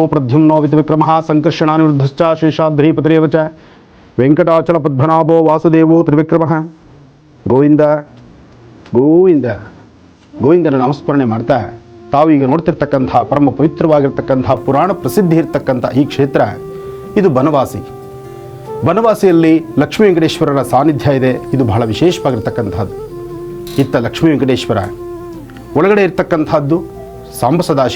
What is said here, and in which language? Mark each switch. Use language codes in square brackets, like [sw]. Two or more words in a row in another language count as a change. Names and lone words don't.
[sa] प्रद्युम्नो विक्रमः सङ्कर्षणानिरुद्धश्च शेषाद्रिपतिरेव च वेङ्कटाचलपद्मनाभो वासुदेवो त्रिविक्रमः [kn] ಗೋವಿಂದ ಗೋವಿಂದ ಗೋವಿಂದನ ನಾಮಸ್ಮರಣೆ ಮಾಡ್ತಾ ತಾವೀಗ ನೋಡ್ತಿರ್ತಕ್ಕಂಥ ಪರಮ ಪವಿತ್ರವಾಗಿರ್ತಕ್ಕಂಥ ಪುರಾಣ ಪ್ರಸಿದ್ಧಿ ಇರ್ತಕ್ಕಂಥ ಈ ಕ್ಷೇತ್ರ ಇದು ಬನವಾಸಿ. ಬನವಾಸಿಯಲ್ಲಿ ಲಕ್ಷ್ಮೀ ವೆಂಕಟೇಶ್ವರರ ಸಾನ್ನಿಧ್ಯ ಇದೆ. ಇದು ಬಹಳ ವಿಶೇಷವಾಗಿರ್ತಕ್ಕಂಥದ್ದು. ಇತ್ತ ಲಕ್ಷ್ಮೀ ವೆಂಕಟೇಶ್ವರ, ಒಳಗಡೆ ಇರ್ತಕ್ಕಂಥದ್ದು ಸಾಂಬ ಸದಾಶಿವ.